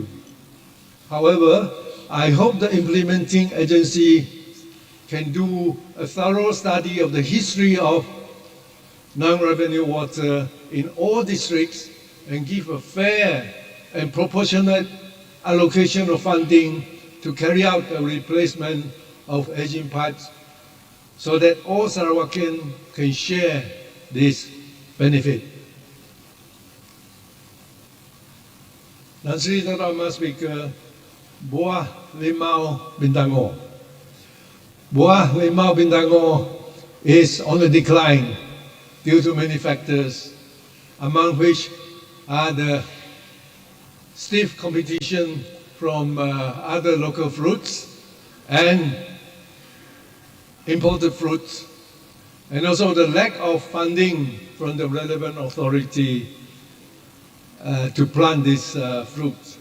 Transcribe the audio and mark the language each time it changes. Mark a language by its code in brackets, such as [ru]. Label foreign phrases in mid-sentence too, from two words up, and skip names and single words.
[en] However, I hope the implementing agency can do a thorough study of the history of non-revenue water in all districts and give a fair and proportionate allocation of funding to carry out the replacement of aging pipes so that all Sarawakians can share this benefit. Tan Sri Tata Mas Speaker, Buah Limau Bintango. Buah Limau Bintango is on the decline due to many factors, among which are the stiff competition from other local fruits and imported fruits, and also the lack of funding from the relevant authority to plant these fruits.